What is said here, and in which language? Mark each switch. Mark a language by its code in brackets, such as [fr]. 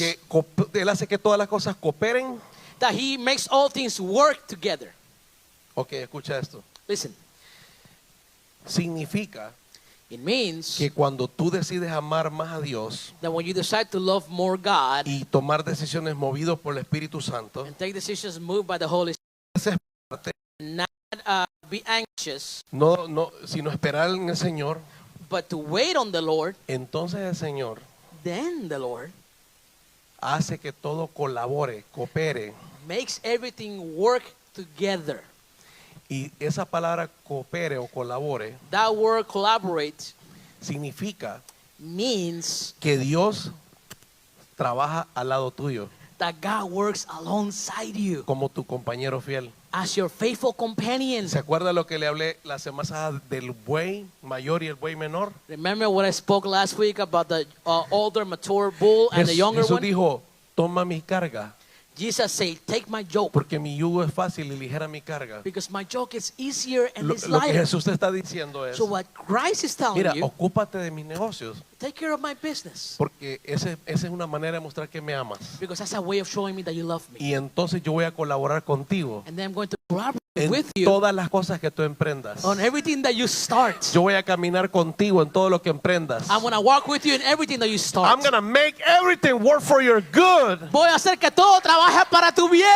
[es] Él hace que todas las cosas cooperen. [en] That He makes all things work together. [es] Ok, escucha esto. [en] Listen, [es] Significa [en] it means [es] que cuando tú decides amar más a Dios [en] that when you decide to love more God [es] y tomar decisiones movidos por el Espíritu Santo, [en] and take decisions moved by the Holy [es] haces [en] Spirit, not be anxious, [es] sino esperar en el Señor, [en] but to wait on the Lord, [es] entonces el Señor [en] then the Lord [es] hace que todo colabore, coopere. [en] makes everything work together. [es] Y esa palabra coopere o colabore [en] That word collaborate [es] significa [en] means [es] que Dios trabaja al lado tuyo [en] that God works alongside you [es] como tu compañero fiel. [en] as your faithful companion. [es] ¿Se acuerda lo que le hablé la semana pasada del buey mayor y el buey menor? [en] Remember what I spoke last week about the older mature bull and the younger [es] Jesús [en] one? [es] dijo, toma mi carga, [en] Jesus said, take my yoke [es] porque mi yugo es fácil y ligera mi carga. [en] because my yoke is easier and [es] Lo [en] it's [es] que [en] lighter. [es] Jesús te está diciendo es, [en] So what Christ is telling [es] mira, [en] you, [es] ocúpate de mis negocios, [en] take care of my business [es] porque esa es una manera de mostrar que me amas. [en] because that's a way of showing me that you love me. [es] Y entonces yo voy a colaborar contigo [en] And then I'm going to collaborate [es] en [en] with you [es] todas las cosas que tú emprendas. [en] on everything that you start. [es] Yo voy a caminar contigo en todo lo que emprendas. [en] I'm going to walk with you in everything that you start. I'm going to make everything work for your good [es] Voy a hacer que todo trabaje para tu bien,